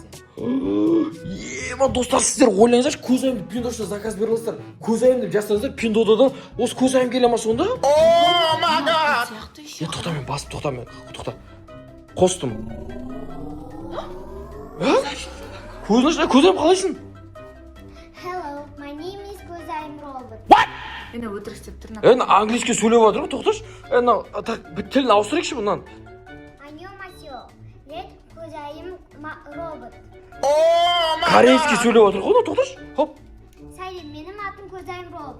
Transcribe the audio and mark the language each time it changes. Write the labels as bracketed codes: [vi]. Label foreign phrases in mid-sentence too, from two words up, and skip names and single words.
[kk] Достар, сіздер ойлаңыздаршы, көзайымды Пиндодан заказ беріліңіздер. Көзайым деп жазсаңыздар, Пиндодан осы көзайым келе ма сонда? Тоқта, мен басып, тоқта. Қостым. Көзайым қалайсың? [en] Hello, my name is Көзайым Робот. [kk] Мені өтірік істеп тұр. Английский сөйлеп жатыр ғой, тоқташы. Тілін ауыстырайықшы бұнан. Аньонхасео. Мен Көзайым Робот. Корейский сөйлеп жатыр ғой, тоқташы. Хоп. Сәлем, менің атым Көзайым Робот.